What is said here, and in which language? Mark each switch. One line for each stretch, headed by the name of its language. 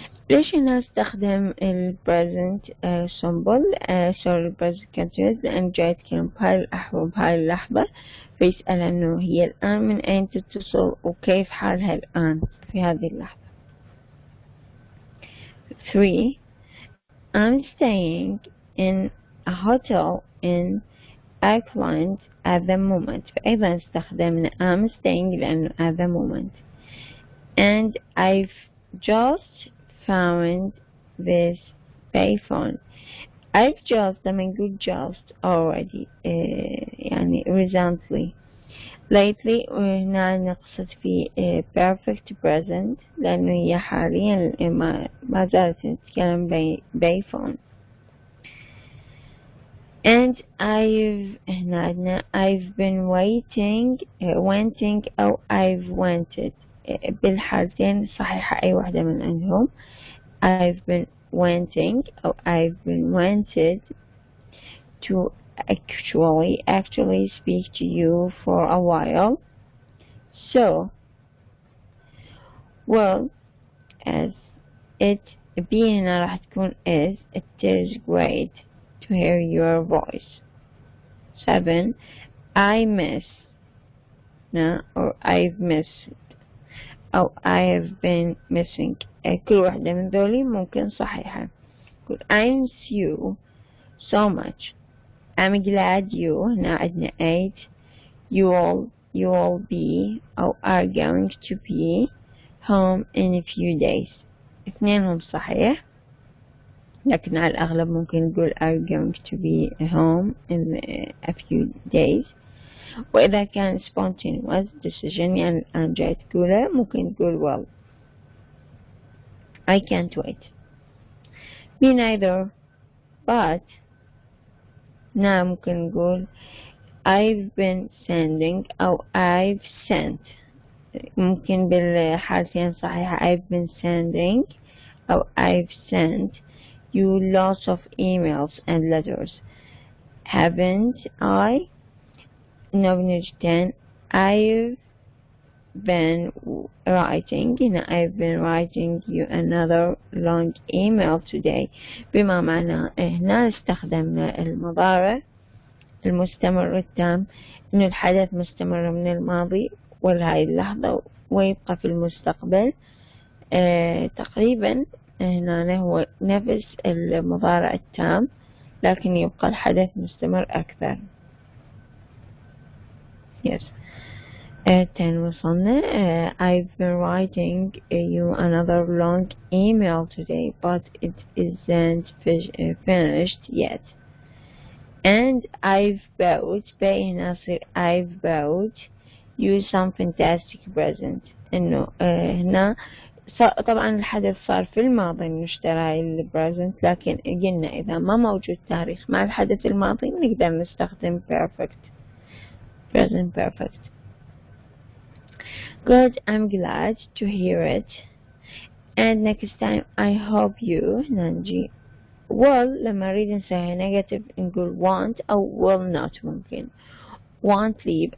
Arabic: ليش هنا استخدم ال
English: present simple sorry present continuous؟
Arabic: لأن جاي يتكلم بهاي اللحظة، فيسأل إنه هي الآن من أين تتصل وكيف حالها الآن في هذه اللحظة. 3.
English: I'm staying in a hotel in Auckland at the moment.
Arabic: فأيضا استخدمنا
English: I'm staying لأنه at the moment. And I've just found this payphone. I've just
Arabic: لما نقول
English: just already يعني recently.
Arabic: lately وهنا نقصد في perfect present لأنه هي حاليا ما زالت نتكلم payphone.
English: and I've been waiting
Arabic: أو
English: I've wanted
Arabic: بالحالتين صحيحة أي واحدة من عندهم.
English: I've been wanting أو I've been wanted to actually speak to you for a while. So, well, as it being
Arabic: راح تكون
English: is, it is great to hear your voice. 7. I miss or I've missed أو I have been missing.
Arabic: كل واحدة من ذولي ممكن صحيحة.
English: I miss you so much. I'm glad you
Arabic: هنا عندنا
English: 8. You will be أو are going to be home in a few days.
Arabic: اثنينهم صحيح، لكن على الأغلب ممكن نقول
English: are going to be home in a few days.
Arabic: وإذا كان spontaneous decision يعني الآن جاي تقوله ممكن تقول
English: well I can't wait. Me neither, but now
Arabic: ممكن نقول
English: I've been sending أو I've sent.
Arabic: ممكن بالحالتين صحيحة
English: I've been sending أو I've sent you lots of emails and letters. Haven't I? نبنج 10. I've been writing I've been writing you another long email today.
Arabic: بما معنى هنا استخدمنا المضارع المستمر التام إنه الحدث مستمر من الماضي ولهاي اللحظة ويبقى في المستقبل. تقريبا هنا هو نفس المضارع التام لكن يبقى الحدث مستمر أكثر. yes. 10 وصلنا.
English: I've been writing you another long email today but it isn't finished yet. And I've bought I've bought you some fantastic present.
Arabic: إنه هنا طبعا الحدث صار في الماضي إنه اشترى البريزنت، لكن قلنا إذا ما موجود تاريخ مع الحدث الماضي نقدر نستخدم present perfect.
English: Good, I'm glad to hear it. And next time I hope you ننجي will
Arabic: لما نريد نسويها
English: negative نقول want أو will not. ممكن won't leave.